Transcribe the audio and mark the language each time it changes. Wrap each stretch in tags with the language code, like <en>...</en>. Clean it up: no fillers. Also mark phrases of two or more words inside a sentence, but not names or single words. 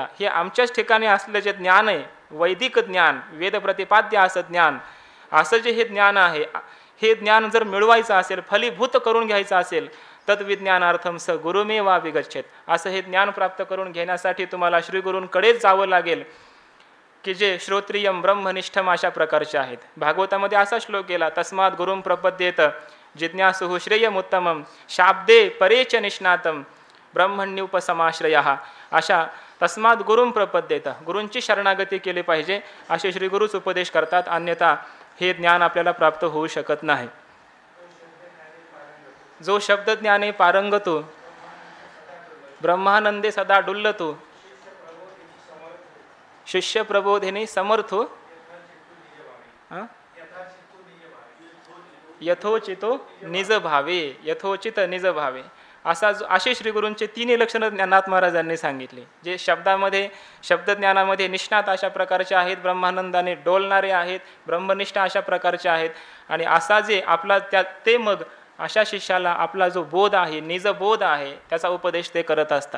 <mr>हे आमच्याच ठिकाणी असलं जे ज्ञान आहे, वैदिक ज्ञान, वेद प्रतिपाद्य असं ज्ञान, असं जे हे ज्ञान आहे, हे ज्ञान जर मिळवायचं असेल, फलीभूत करून घ्यायचं असेल,</mr> <sa>तद्विज्ञानार्थम स गुरुमेवाभिगच्छेत,</sa> <mr>असं हे ज्ञान प्राप्त करून घेण्यासाठी तुम्हाला श्रीगुरूंकडेच जावं लागेल की जे</mr> <sa>श्रोत्रियम ब्रह्मनिष्ठम</sa> <mr>अशा प्रकारचे आहेत. भागवतामध्ये असा श्लोक गेला,</mr> <sa>तस्मात् गुरुं प्रपद्येत जिज्ञासुः श्रेयमुत्तमं शाब्दे परेच निष्णातम ब्रह्मण्युपसमाश्रयः. अशा तस्मात् गुरुं प्रपद्येत,</sa> <mr>गुरूंची शरणागती केली पाहिजे असे श्रीगुरूच उपदेश करतात. अन्यथा हे ज्ञान आपल्याला प्राप्त होऊ शकत नाही. जो शब्द ज्ञाने पारंगतो ब्रह्मानंदे सदा डुल्लतो शिष्य प्रबोधिनी समर्थो यथोचितो निज भावे, यथोचित निज भावे. असे श्रीगुरूंचे तीन लक्षणं ज्ञानात महाराजांनी सांगितले, जे शब्दज्ञानामध्ये निष्णात अशा प्रकारचे आहेत, ब्रह्मानंदाने डोलणारे आहेत, ब्रह्मनिष्ठ अशा प्रकारचे आहेत. आणि असा जे आपला ते मग अशा शिष्याला आपला जो बोध आहे, निज बोध आहे, त्याचा उपदेश ते करत असतात.</mr>